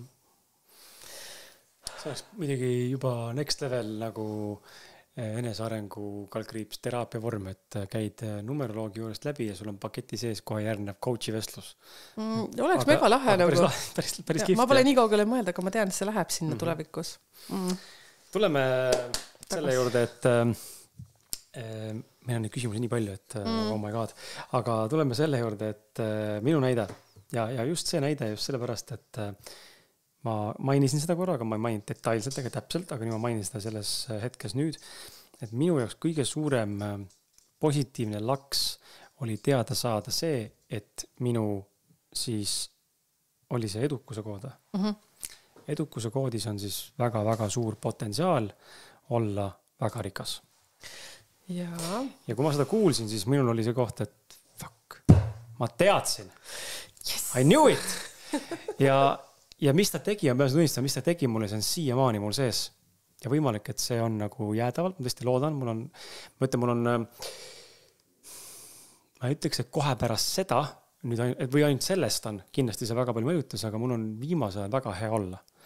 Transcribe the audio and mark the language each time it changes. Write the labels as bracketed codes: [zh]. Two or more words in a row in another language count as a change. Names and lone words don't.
[et] See oleks muidugi juba [en] next level [et] nagu enesearengu kaldkriips teraapia vorm, et käid numeroloogi juurest läbi ja sul on paketi sees kohe järgnev coachi vestlus. Oleks mega lahe nagu. Päris kihvt. Ma pole nii kaugele mõelda, aga ma tean, et see läheb sinna tulevikus. Tuleme selle juurde, et meil on neid küsimusi nii palju, et [en] oh my god. [et] Aga tuleme selle juurde, et minu näide ja just see näide just sellepärast, et ma mainisin seda korra, aga ma ei maininud detailselt ega täpselt, aga nüüd ma mainin seda selles hetkes nüüd, et minu jaoks kõige suurem positiivne laks oli teada saada see, et minu siis oli see edukuse kood. Edukuse koodis on siis väga-väga suur potentsiaal olla väga rikas. Ja kui ma seda kuulsin, siis minul oli see koht, et fuck, ma teadsin. [en] Yes. I knew it! [et] Ja mis ta tegi, ma pean tunnistama, mis ta tegi mulle, see on siiamaani mul sees. Ja võimalik, et see on nagu jäädavalt, ma tõesti loodan, ma ütleks, et kohe pärast seda, või ainult sellest on, kindlasti see väga palju mõjutas, aga mul on viimase ajal väga hea olla.